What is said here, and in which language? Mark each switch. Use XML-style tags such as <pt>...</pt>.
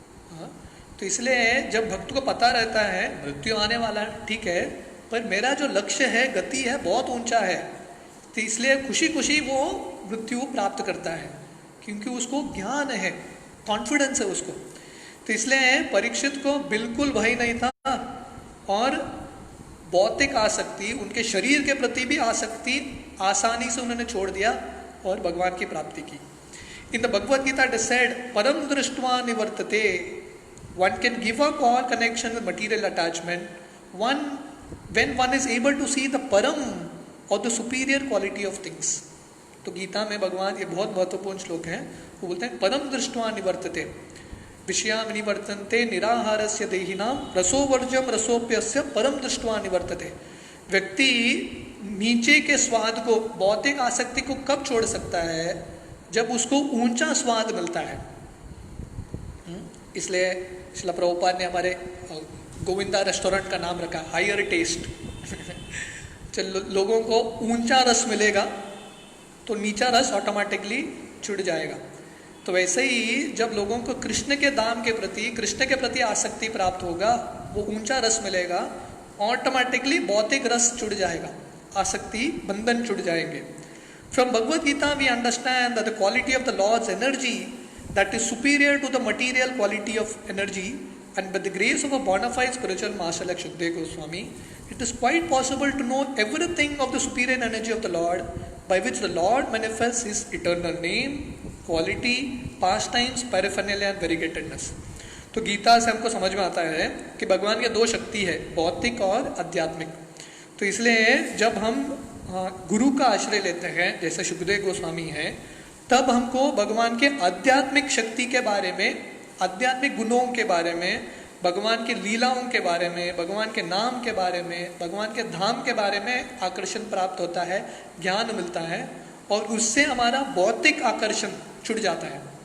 <hi>हाँ, तो इसलिए जब भक्त को पता रहता है मृत्यु आने वाला है, ठीक है, पर मेरा जो लक्ष्य है, गति है, बहुत ऊंचा है, तो इसलिए खुशी खुशी वो मृत्यु प्राप्त करता है, क्योंकि उसको ज्ञान है, कॉन्फिडेंस है उसको। तो इसलिए परीक्षित को बिल्कुल भय नहीं था, और भौतिक आसक्ति, उनके शरीर के प्रति भी आसक्ति आसानी से उन्होंने छोड़ दिया और भगवान की प्राप्ति की।</hi> <en>in the Bhagavad Gita it is said,</en> <sa>परम दृष्ट्वा निवर्तते,</sa> <en>one can give up all connection with material attachment when one is able to see the param or the superior quality of things.</en> <hi>तो गीता में भगवान, ये बहुत महत्वपूर्ण श्लोक है, वो बोलते हैं</hi> <sa>परम दृष्ट्वा निवर्तते विषयाम निवर्तन्ते निराहारस्य देहिनाम रसोवर्जम रसोप्यस्य परम दृष्ट्वा निवर्तते।</sa> <hi>व्यक्ति नीचे के स्वाद को, भौतिक आसक्ति को कब छोड़ सकता है? जब उसको ऊंचा स्वाद मिलता है। इसलिए श्रील प्रभुपाद ने हमारे गोविंदा रेस्टोरेंट का नाम रखा हायर टेस्ट। चल लोगों को ऊंचा रस मिलेगा तो नीचा रस ऑटोमेटिकली छूट जाएगा। तो वैसे ही जब लोगों को कृष्ण के धाम के प्रति, कृष्ण के प्रति आसक्ति प्राप्त होगा, वो ऊंचा रस मिलेगा, ऑटोमेटिकली भौतिक रस छूट जाएगा, आसक्ति बंधन छूट जाएंगे।</hi> <en>From Bhagavad Gita we understand that the quality of the Lord's energy that is superior to the material quality of energy, and by the grace of a bona fide spiritual master like Shukdev Goswami, it is quite possible to know everything of the superior energy of the Lord, by which the Lord manifests his eternal name, quality, pastimes, paraphernalia and variegatedness.</en> <hi>तो गीता से हमको समझ में आता है कि भगवान की दो शक्ति है, भौतिक और आध्यात्मिक। तो इसलिए जब हम गुरु का आश्रय लेते हैं, जैसे शुकदेव गोस्वामी हैं, तब हमको भगवान के आध्यात्मिक शक्ति के बारे में, आध्यात्मिक गुणों के बारे में, भगवान के लीलाओं के बारे में, भगवान के नाम के बारे में, भगवान के धाम के बारे में आकर्षण प्राप्त होता है, ज्ञान मिलता है, और उससे हमारा भौतिक आकर्षण छूट जाता है।</hi>